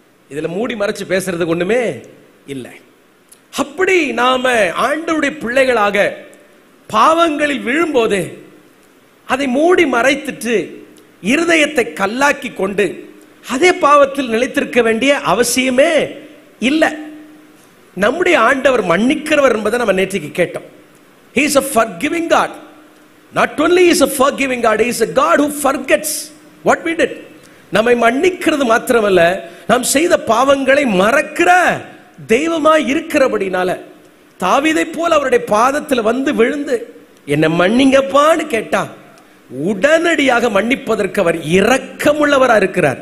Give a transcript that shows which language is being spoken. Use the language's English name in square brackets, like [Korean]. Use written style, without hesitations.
[Tamil] இதில் மூடி மறைச்சு பேசுறதுக்கு ஒண்ணுமே இல்லை. அப்படி நாம ஆண்டவருடைய பிள்ளைகளாக பாவங்களில் விழும்போது அதை மூடி மறைத்துட்டு இருதயத்தை கல்லாக்கி கொண்டு அதே பாவத்தில் நிலைத்திருக்க வேண்டிய அவசியமே இல்லை. நம்முடைய ஆண்டவர் மன்னிக்கிறவர் என்பதை நம்ம நேற்றைக்கு கேட்டோம். [English] He is a forgiving God. Not only is a forgiving God, he is a God who forgets what we did. [Tamil] நம்மை மன்னிக்கிறது மாத்திரமல்ல, நாம் செய்த பாவங்களை மறக்கிற தெய்வமாய் இருக்கிறபடினால தாவீதை போல அவருடைய பாதத்தில் வந்து விழுந்து என்னை மன்னிங்கப்பான்னு கேட்டா உடனடியாக மன்னிப்பதற்கு அவர் இரக்கமுள்ளவராக இருக்கிறார்.